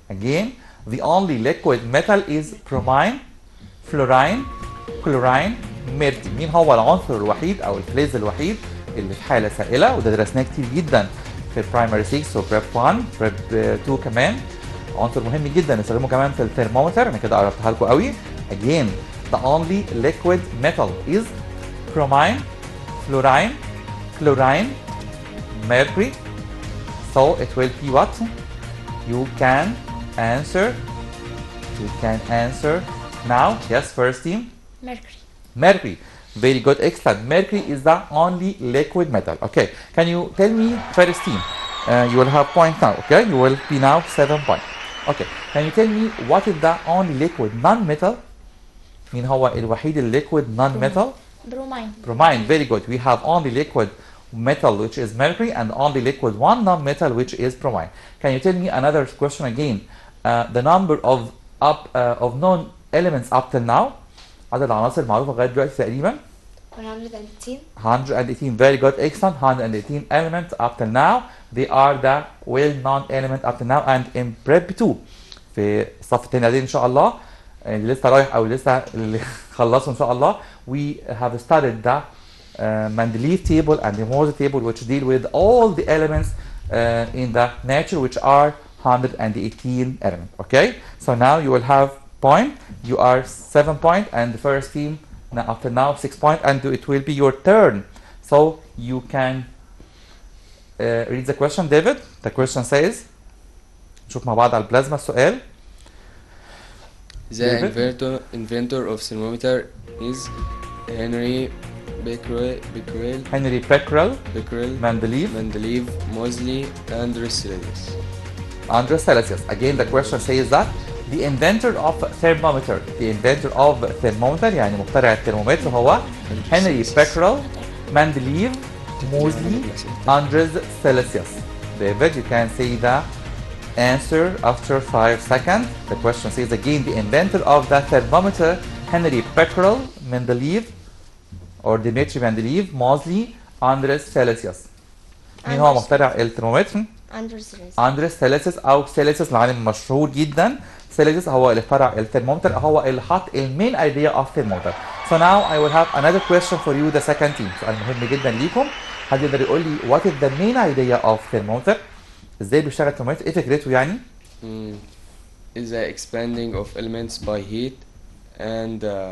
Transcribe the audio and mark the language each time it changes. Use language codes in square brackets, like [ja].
[en] Again, the only liquid metal is bromine, fluorine, chlorine, mercury. [ar] مين هو العنصر الوحيد أو الفلز الوحيد اللي في حالة سائلة؟ وده درسناه كتير جدا في [en] primary 6 [ar] و [en] prep 1 prep 2 [ar] كمان. عنصر مهم جدا نستخدمه كمان في الثرمومتر. أنا كده قربتها لكم قوي. [en] Again, the only liquid metal is bromine, fluorine, chlorine, mercury. So it will be what? You can answer. You can answer now. Yes, first team. Mercury. Mercury. Very good, excellent. Mercury is the only liquid metal. Okay, can you tell me first team? You will have point now. Okay, you will be now 7 points. Okay, can you tell me what is the only liquid non-metal? [ar] مين هو الوحيد [en] liquid non-metal? Bromine. Bromine. Very good. We have only liquid metal which is mercury and only liquid one non-metal which is bromine. Can you tell me another question again? The number of known elements up till now. [ar] عدد العناصر المعروفة لغاية دلوقتي تقريبا [en] 118. 118. Very good, excellent. 118 elements up till now. They are the well-known element up till now. And in prep 2 [ar] في الصف الثاني إن شاء الله [en] اللي لسه رايح أو لسه اللي خلصوا إن شاء الله, we have studied the Mendeleev table and the Mohs table, which deal with all the elements in the nature, which are 118 elements. Okay, so now you will have point. You are 7 points, and the first team now, after now 6 points, and it will be your turn. So you can read the question, David. The question says, [ar] نشوف مع بعض على البلازما السؤال. [en] The inventor of thermometer is Henry Becquerel, Mendeleev, Moseley, and Celsius. Andres Celsius. Again, the question says that the inventor of thermometer, [ar] يعني مخترع الترمومتر هو هنري بيكرل, مندليف, موزلي, [en] Andres Celsius. David, you can say the answer after 5 seconds. The question says again, the inventor of the thermometer, Henry Becquerel, Mendeleev, or Dimitri Mendeleev, Moseley, Andres Celsius. [ar] مين هو مخترع الترمومتر؟ أندرس سيلسيوس أو سيلسيوس العالم مشهور جدا. سيلسيوس هو اللي اخترع الترمومتر, هو اللي حط [en] المين idea of thermometer. So now I will have another question for you, the second team. [ar] سؤال مهم جدا ليكم. حد يقدر يقول لي [en] what is the main idea of thermometer؟ [ar] ازاي بيشتغل الترمومتر؟ ايه فكرته يعني؟ [en] Is the expanding of elements by heat and